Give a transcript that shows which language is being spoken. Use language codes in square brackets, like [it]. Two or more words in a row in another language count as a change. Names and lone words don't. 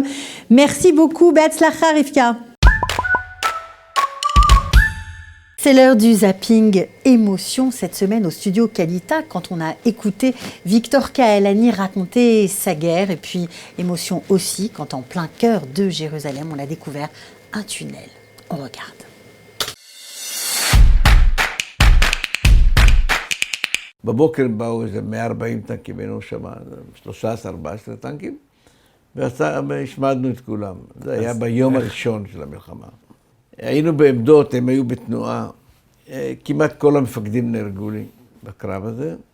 [fr] Merci beaucoup, Be'atzlacha Rivka. C'est l'heure du zapping émotion cette semaine au studio Kalita quand on a écouté Victor Kahelani raconter sa guerre et puis émotion aussi quand en plein cœur de Jérusalem on a découvert un tunnel. On regarde. [he] בבוקר באו איזה 140 טנקים, היינו שם 13-14 טנקים, והשמדנו את כולם. זה היה ביום הראשון של המלחמה. היינו בעמדות, הם היו בתנועה, כמעט כל המפקדים נהרגו לי בקרב הזה.